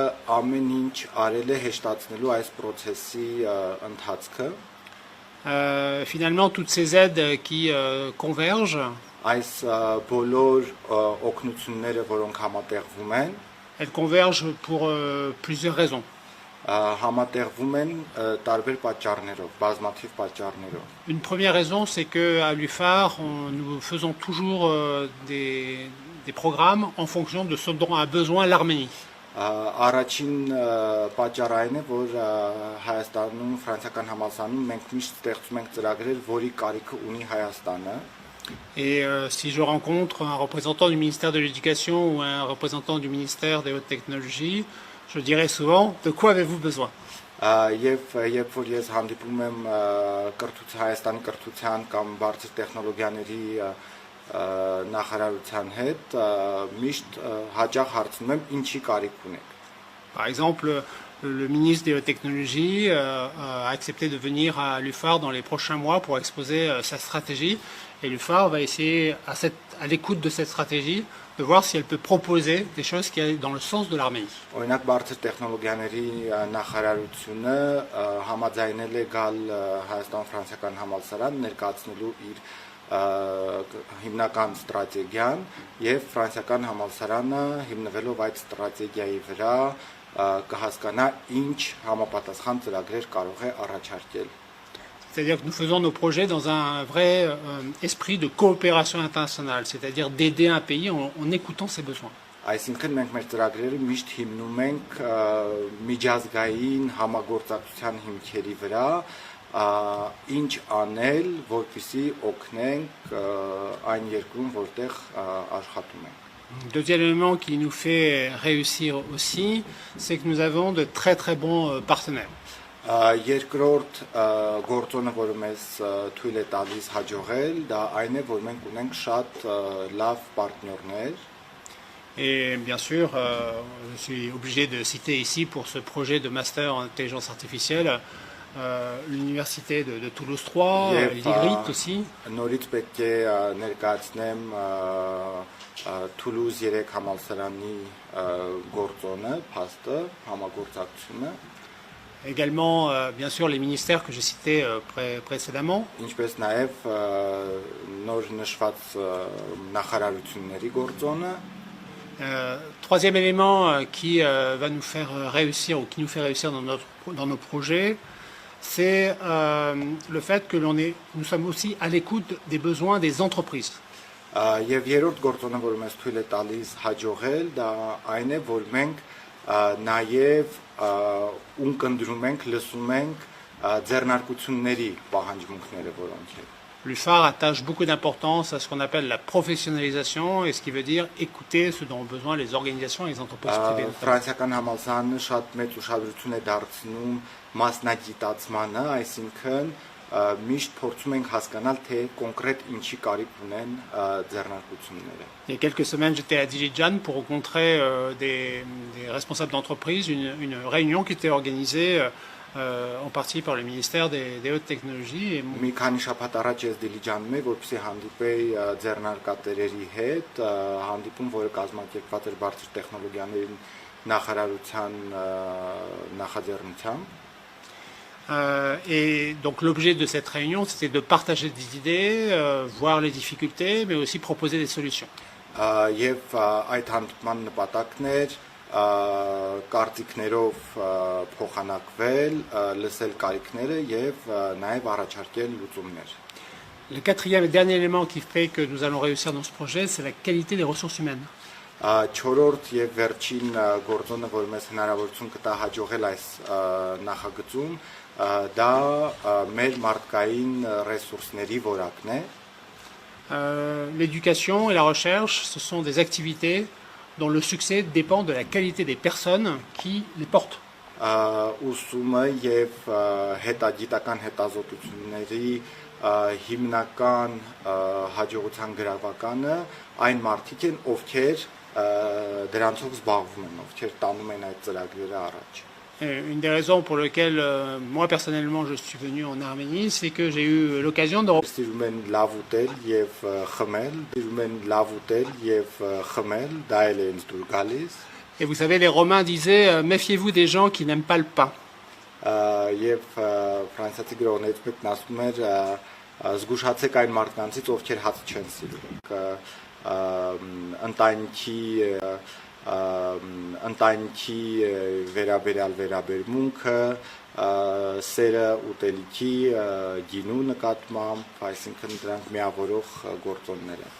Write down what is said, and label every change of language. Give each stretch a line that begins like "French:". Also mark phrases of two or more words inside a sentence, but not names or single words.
French: Finalement, toutes ces aides qui convergent, elles convergent pour plusieurs raisons. Une première raison, c'est qu'à l'UFAR, nous faisons toujours des programmes en fonction de ce dont a besoin l'Arménie.
Armenian: Առաջին պատճառն է, որ Հայաստանում ֆրանսիական համալսարանում մենք միշտ ստեղծում ենք ծրագրեր, որի կարիքը ունի Հայաստանը։
French: Et si je rencontre un représentant du ministère de l'Éducation ou un représentant du ministère des Hautes Technologies, je dirais souvent, de quoi avez-vous besoin?
Armenian: Եվ երբ որ ես հանդիպում եմ Հայաստանի կրթության կամ բարձր տեխնոլոգիաների նախարարության հետ, միշտ հաճախ հարցնում եմ ինչի կարիք ունեք։
French: Par exemple, le ministre des Hautes Technologies a accepté de venir à l'UFAR dans les prochains mois pour exposer sa stratégie. Et l'UFAR va essayer, à l'écoute de cette stratégie, de voir si elle peut proposer des choses qui aillent dans le sens de l'Arménie.
Armenian: Օրինակ բարձր տեխնոլոգիաների նախարարությունը համաձայնել է գալ Հայաստան-Ֆրանսիական համալսարան ներկայացնելու իր հիմնական ստրատեգիան եւ ֆրանսիական համալսարանը հիմնվելով այդ ստրատեգիայի վրա կհասկանա ինչ համապատասխան ծրագրեր կարող է առաջարկել.
French: C'est-à-dire que nous faisons nos projets dans un vrai esprit de coopération internationale, c'est-à-dire d'aider un pays en écoutant ses besoins.
Armenian: Այսինքն մենք մեր ծրագրերը միշտ հիմնում ենք միջազգային համագործակցության հիմքերի վրա, ինչ անել, որպեսզի օգնենք այն երկրում, որտեղ աշխատում ենք.
French: Deuxième élément qui nous fait réussir aussi, c'est que nous avons de très très bons partenaires.
Armenian: Երկրորդ գործոնը, որը մեզ թույլ է տալիս հաջողել, դա այն է, որ մենք ունենք շատ լավ պարտներներ.
French: Et bien sûr, je suis obligé de citer ici pour ce projet de master en intelligence artificielle l'université de Toulouse 3, l'IGRIT aussi.
Armenian: Նորից պետք է ներկայացնեմ Toulouse 3 համալսարանի գործոնը, փաստը, համագործակցությունը.
French: Également, bien sûr, les ministères que j'ai cités précédemment.
Armenian: Ինչպես նաև նոր նշված նախարարությունների գործոնը.
French: Troisième élément qui va nous faire réussir ou qui nous fait réussir dans nos projets, c'est le fait que nous sommes aussi à l'écoute des besoins des entreprises.
Armenian: Եվ երրորդ գործոնը, որ մեզ թույլ է տալիս հաջողել, դա այն է, որ մենք նաև ունկնդրում ենք, լսում ենք ձեռնարկությունների պահանջմունքները, որոնք են.
French: L'UFAR attache beaucoup d'importance à ce qu'on appelle la professionnalisation, et ce qui veut dire écouter ce dont ont besoin les organisations et les entreprises privées.
Armenian: Ֆրանսիական համալսարանը շատ մեծ ուշադրություն է դարձնում մասնագիտացմանը, այսինքն միշտ փորձում ենք հասկանալ, թե կոնկրետ ինչի կարիք ունեն ձեռնարկությունները.
French: Il y a quelques semaines, j'étais à Dilijan pour rencontrer des responsables d'entreprise, une réunion qui était organisée en partie par le ministère des Hautes Technologies.
Armenian: Մի քանի շաբաթ առաջ ես Դիլիջանում եմ, որպեսզի հանդիպեի ձեռնարկատերերի հետ, հանդիպում, որը կազմակերպված էր բարձր տեխնոլոգիաների նախարարության նախաձեռնությամբ.
French: Et donc l'objet de cette réunion, c'était de partager des idées, voir les difficultés, mais aussi proposer des solutions.
Armenian: Եվ այդ հանդիպման նպատակն էր կարծիքներով փոխանակվել, լսել կարիքները եւ նաեւ առաջարկել լուծումներ.
French: Le quatrième et dernier élément qui fait que nous allons réussir dans ce projet, c'est la qualité des ressources humaines.
Armenian: Չորրորդ եւ վերջին գործոնը, որ մեզ հնարավորություն կտա հաջողել այս նախագծում, դա մեր մարդկային ռեսուրսների որակն է.
French: L'éducation et la recherche, ce sont des activités dont le succès dépend de la qualité des personnes qui les portent.
Armenian: Ուսումը եւ հետագիտական հետազոտությունների հիմնական հաջողության գրավականը այն մարդիկ են, ովքեր դրանցով զբաղվում են, ովքեր տանում են այդ ծրագրերը առաջ.
French: Une des raisons pour lesquelles moi personnellement je suis venu en Arménie, c'est que j'ai eu l'occasion de...
Armenian: Սիրում են լավ ուտել եւ խմել, սիրում են լավ ուտել եւ խմել, դա էլ է ինձ դուր գալիս.
French: Et vous savez, les Romains disaient méfiez-vous des gens qui n'aiment pas le pain.
Armenian: Եվ ֆրանսիացի գրողներից մեկն ասում էր զգուշացեք այն մարդկանցից, ովքեր հաց չեն սիրում. Ընտանիքի վերաբերյալ վերաբերմունքը, սերը ուտելիքի գինու նկատմամբ, այսինքն դրանք միավորող գործոններ են.